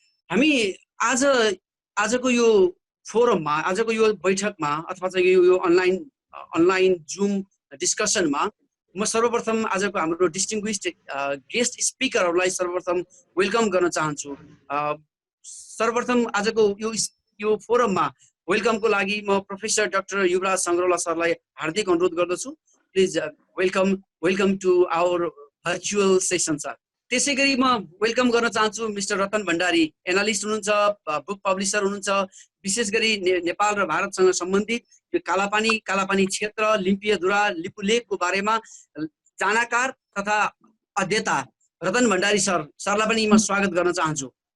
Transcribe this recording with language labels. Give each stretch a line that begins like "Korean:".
Nepali: हामी आजको यो फोरममा, आजको यो बैठकमा अथवा चाहिँ यो अनलाइन जुम डिस्कसनमा म सर्वप्रथम आजको हाम्रो डिस्टिङ्ग्विस्ड गेस्ट स्पिकरहरूलाई सर्वप्रथम वेलकम गर्न चाहन्छु। सर्वप्रथम आजको यो फोरममा वेलकमको लागि म प्रोफेसर डाक्टर युवराज सङ्ग्रौला सरलाई हार्दिक अनुरोध गर्दछु।
English: Please welcome to our virtual session sir.
Nepali: त्यसै गरी म वेलकम गर्न चाहन्छु मिस्टर रतन भण्डारी, एनालिस्ट हुनुहुन्छ, बुक पब्लिसर हुनुहुन्छ। विशेष गरी नेपाल र भारतसँग सम्बन्धित यो कालापानी क्षेत्र, लिम्पियाधुरा, लिपुलेखको बारेमा जानकार तथा अध्येता रतन भण्डारी सरलाई पनि म स्वागत गर्न चाहन्छु।